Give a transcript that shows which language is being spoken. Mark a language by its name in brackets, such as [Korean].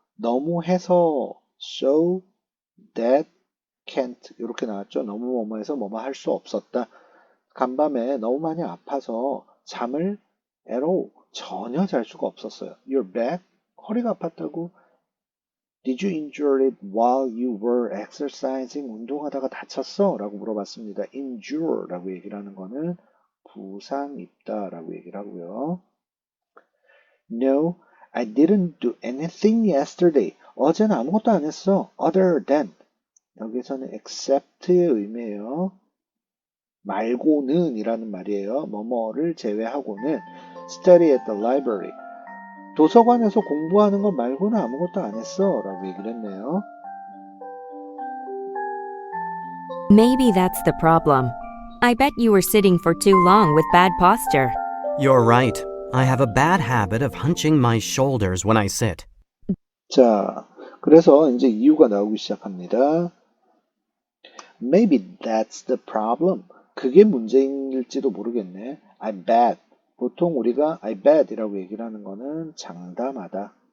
[Korean] 너무 해서 [English] so that can't [Korean] 이렇게 나왔죠. 너무 뭐뭐해서 뭐뭐 할 수 없었다. 간밤에 너무 많이 아파서 잠을 [English] at all [Korean] 전혀 잘 수가 없었어요. [English] Your back [Korean] 허리가 아팠다고? [English] Did you injure it while you were exercising? [Korean] 운동하다가 다쳤어? 라고 물어봤습니다. injure 라고 얘기를 하는 거는 부상 입다 라고 얘기를 하고요. [English] No, I didn't do anything yesterday. [Korean] 어제는 아무것도 안 했어. [English] Other than. [Korean] 여기서는 except의 의미예요. 말고는 이라는 말이에요. 뭐뭐를 제외하고는 [English] study at the library. [Korean] 도서관에서 공부하는 것 말고는 아무것도 안 했어 라고 얘기를 했네요. [English] Maybe that's the problem. I bet you were sitting for too long with bad posture. You're right. I have a bad habit of hunching my shoulders when I sit. [Korean] 자, 그래서 이제 이유가 나오기 시작합니다. [English] Maybe that's the problem. [Korean] 그게 문제일지도 모르겠네. [English] I bet. [Korean] 보통 우리가 [English] I bet [Korean] 이라고 얘기를 하는 거는 장담하다.